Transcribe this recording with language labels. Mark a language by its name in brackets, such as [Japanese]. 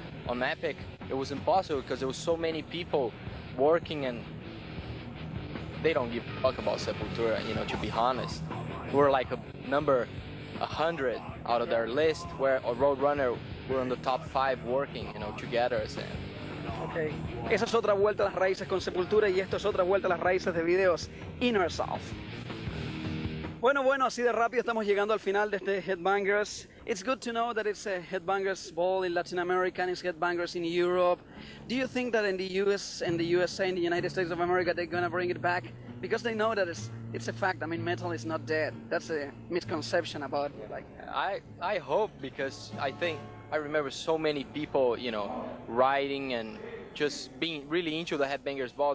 [English] On Epic, it was impossible because there was so many people working and they don't give a fuck about Sepultura, you know, to be honest. We're like a number 100 out of their list, where a Roadrunner, we're on the top 5 working, you know, together. Okay. [Spanish] Esa es otra vuelta a las raíces con Sepultura y esto es otra vuelta a las raíces de videos Inner South. Bueno, así de rápido estamos llegando al final de este Headbangers. [English] It's good to know that it's a Headbangers Ball in Latin America and it's Headbangers in Europe. Do you think that in the USA, in the United States of America, they're gonna bring it back? Because they know that it's a fact. I mean, metal is not dead. That's a misconception about it. Like, I hope, because I remember so many people, you know, writing and just being really into the Headbangers Ball.